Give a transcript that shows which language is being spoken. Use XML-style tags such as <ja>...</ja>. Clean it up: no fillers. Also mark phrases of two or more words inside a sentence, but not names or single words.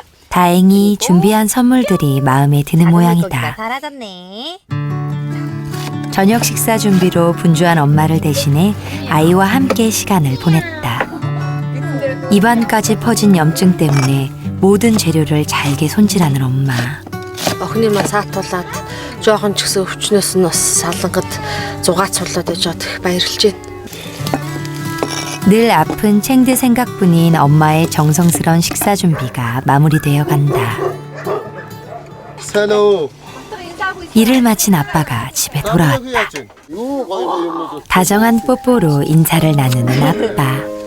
<ko>다행히 준비한 선물들이 마음에 드는 모양이다. 잘하셨네. 저녁 식사 준비로 분주한 엄마를 대신해 아이와 함께 시간을 보냈다. 입안까지 퍼진 염증 때문에 모든 재료를 잘게 손질하는 엄마.</ko> <mn>Охиныма саатуулаад жоохон ч гэсэн өвчнөөс нь бас салангад зугаацуулаад байж байгаа их баярлж байна.</mn> <ko>늘 아픈 챙드 생각뿐인 엄마의 정성스런 식사 준비가 마무리되어 간다. 산호. 일을 마친 아빠가 집에 돌아왔다. 다정한 뽀뽀로 인사를 나누는 아빠.</ko>